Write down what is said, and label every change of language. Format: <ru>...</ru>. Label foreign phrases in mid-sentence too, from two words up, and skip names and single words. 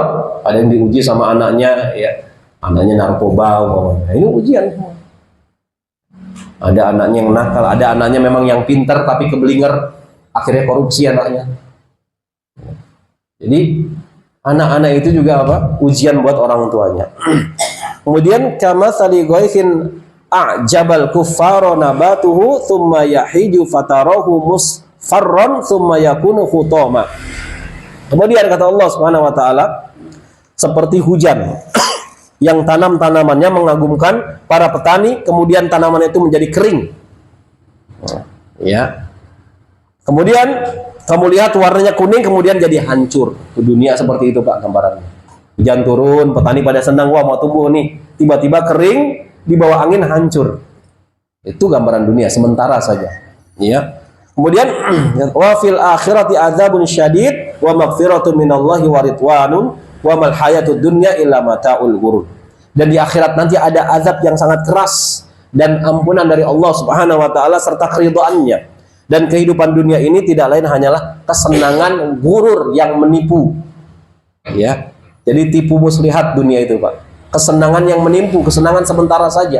<id>Ada yang diuji sama anaknya, ya anaknya narkoba, ini ujian. Ada anaknya yang nakal, ada anaknya memang yang pintar tapi keblinger, akhirnya korupsi anaknya. Jadi anak-anak itu juga apa? Ujian buat orang tuanya.</id> <ar>Kemudian كمثل غيث أعجب الكفار نباته ثم يهيج فتراه مصفرا ثم يكون حطاما.</ar> <id>Kemudian kata Allah</id> <ar>سبحانه وتعالى,</ar> <id>seperti hujan yang tanamannya mengagumkan para petani, kemudian tanaman itu menjadi kering. Ya. Kemudian kamu lihat warnanya kuning kemudian jadi hancur. Dunia seperti itu Pak gambarannya. Hujan turun, petani pada senang, wah mau tumbuh nih. Tiba-tiba kering, di bawah angin hancur. Itu gambaran dunia sementara saja. Ya.</id> <ar>Kemudian وفي الآخرة عذاب شديد ومغفرة من الله ورضوان وما الحياة الدنيا إلا متاع الغرور.</ar> <id>Dan di akhirat nanti ada azab yang sangat keras dan ampunan dari Allah</id> <ar>سبحانه وتعالى</ar> <id>serta keridhaannya. Dan kehidupan dunia ini tidak lain hanyalah kesenangan gurur yang menipu. Ya. Jadi tipu muslihat dunia itu, Pak. Kesenangan yang menipu, kesenangan sementara saja.</id>